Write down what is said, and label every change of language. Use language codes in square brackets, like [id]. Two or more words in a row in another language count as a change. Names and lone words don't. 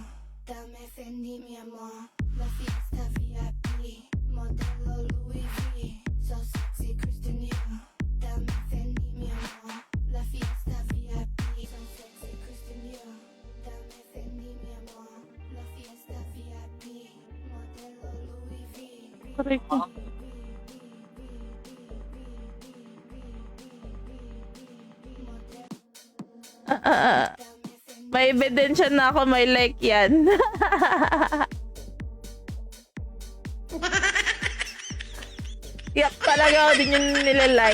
[es] Dame Fendi, mi amor. La fiesta VIP. Modelo Louis V. [en] So sexy, [es] Christian Dior. Dame Fendi, mi amor. La fiesta VIP. [en] So sexy, [es] Christian Dior. Dame Fendi, mi amor. La fiesta VIP. Modelo Louis V. [tl] Aray ko. May ebidensya na ako, may like yan. Yak talaga ako din yung nilalike.